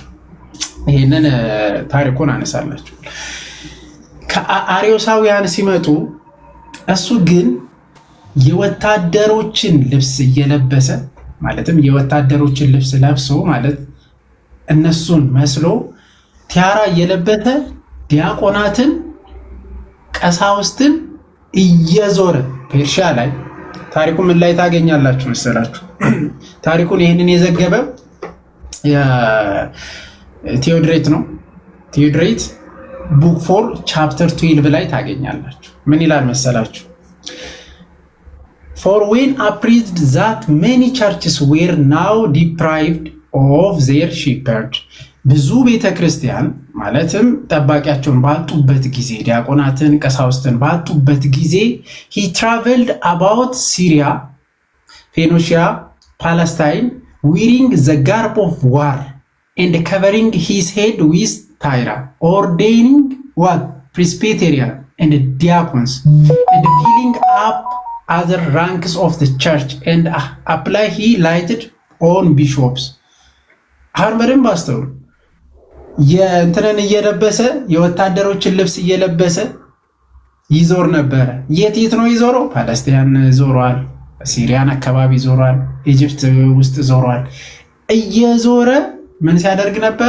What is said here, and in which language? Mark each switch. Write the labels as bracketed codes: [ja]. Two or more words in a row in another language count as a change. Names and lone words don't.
[am] ይሄንን ታሪኩን አነሳላችሁ። ከአርዮሳውያን ሲመጡ እሱ ግን የወታደሮችን ልብስ እየለበሰ ማለትም የወታደሮችን ልብስ ለብሶ ማለት እነሱን መስሎ ቲያራ እየለበሰ ዲያቆናትን፣ ቀሳውስትን እየዞረ ፔርሺያ ላይ ታሪኩ ምን ላይ ታገኛላችሁ መሰላችሁ? ታሪኩን ይህንን የዘገበ ቴዎድሬት ነው። ቴዎድሬት ቡክ 4 ቻፕተር 12 ላይ ታገኛላችሁ። ምን ይላል መሰላችሁ? [en] For when apprised that many churches were now deprived of their shepherd, [am] ብዙ ቤተ ክርስቲያን ማለትም ጠባቂያቸውን ባጡበት ጊዜ ዲያቆናትን፣ ቀሳውስትን ባጡበት ጊዜ [en] he traveled about Syria, Phoenicia, Palestine, wearing the garb of war and covering his head with tyra, ordaining what? Presbyterian and diacons, and filling up other ranks of the church and apply he lighted on bishops. [am] አሁን በደንብ አስተውሉ። የእንትንን እየለበሰ የወታደሮችን ልብስ እየለበሰ ይዞር ነበረ። የት ነው ይዞረው? ፓለስቲያን ዞሯል፣ ሲሪያን አካባቢ ዞሯል፣ ኢጅፕት ውስጥ ዞሯል። እየዞረ ምን ሲያደርግ ነበረ?